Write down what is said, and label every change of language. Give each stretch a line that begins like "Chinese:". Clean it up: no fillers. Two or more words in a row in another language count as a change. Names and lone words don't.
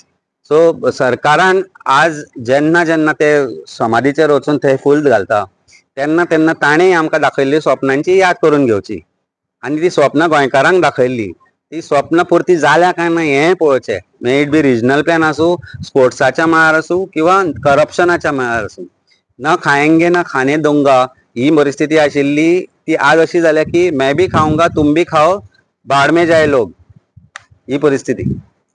Konkani: सो सरकारान आज जेन्ना जेन्ना ते समाधीचेर वचून थंय फूल घालता तेन्ना तेन्ना ताणें आमकां दाखयल्ली स्वप्नांची याद करून घेवची आनी ती स्वप्नां गोंयकारांक दाखयल्ली. ती स्वप्नां पुर्ती जाल्या काय ना हें पळोवचें.
English: may it be regional plan
Konkani: आसूं, स्पोर्ट्साच्या मळार आसूं किंवा करप्शनाच्या मळार आसूं.
Hindi: ना खाएंगे ना खाने दूंगा
Konkani: ही परिस्थिती आशिल्ली, ती आज अशी जाल्या की
Hindi: मैं भी खाऊंगा तुम भी खाओ, बाढ़ में जाए लोग,
Konkani: ही परिस्थिती.